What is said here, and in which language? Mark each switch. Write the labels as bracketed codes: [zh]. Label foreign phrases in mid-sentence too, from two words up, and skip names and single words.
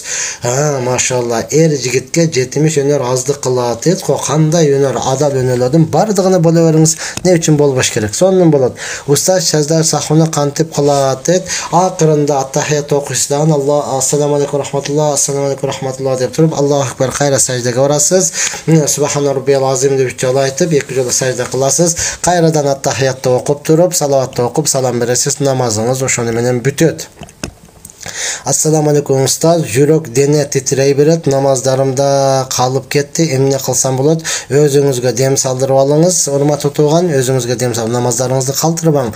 [ky] Машалла, эр жигитке 70 өнөр аздык кылат дейт го. Кандай өнөр, адал өнөрлөрдүн бардыгына боло бериңиз. Не үчүн болбош керек? Сонун болот. Устаз саждар сахуна кантип кылат дейт. Акырында аттахият окуйсуздан Алла [ar] السلام عليكم رحمة الله, السلام عليكم رحمة الله [ky] деп туруп, [ar] الله أكبر, [ky] кайра саждага барасыз. [ar] سبحان ربي العظيم [ky] деп 3 жолу айтып, 2 жолу сажда кыласыз. Кайрадан аттахиятты окуп туруп, салаватты окуп, салам бересиз. Намазыңыз ошону менен бүтөт. [ar] السلام عليكم [ky] устаз, жүрөк дене титрей берет, намаздарымда калып кетти, эмне кылсам болот? Өзүңүзгө дем салдырып алыңыз, урматтуу тууган, өзүңүзгө дем салып, намаздарыңызды калтырбаң.